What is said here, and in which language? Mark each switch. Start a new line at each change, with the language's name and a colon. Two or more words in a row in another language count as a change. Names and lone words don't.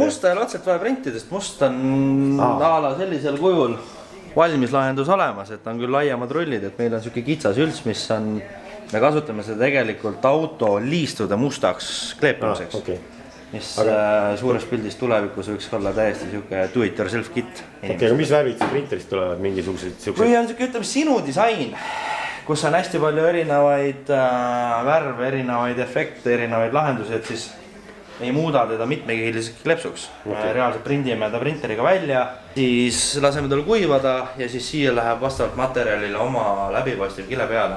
Estonian: Musta ei ole otseselt vaja printidest, must on ala sellisel kujul valmis lahendus olemas, et on küll laiemad rullid, et meil on siuke kitsas ülts, mis on, me kasutame seda tegelikult auto liistude mustaks kleepimiseks. Mis suures pildis tulevikus võiks olla täiesti siuke
English: do-it-yourself kit.
Estonian: Aga mis värvid see printerist tulevad mingisugused? Kui on siuke, ütleme, sinu disain, kus on hästi palju erinevaid värve, erinevaid efekte, erinevaid lahendusi, et siis ei muuda teda mitmekihiliseks klepsuks. Reaalselt prindime ta printeriga välja, siis laseme tal kuivada ja siis siia läheb vastavalt materjalile oma läbipaistev kile peale.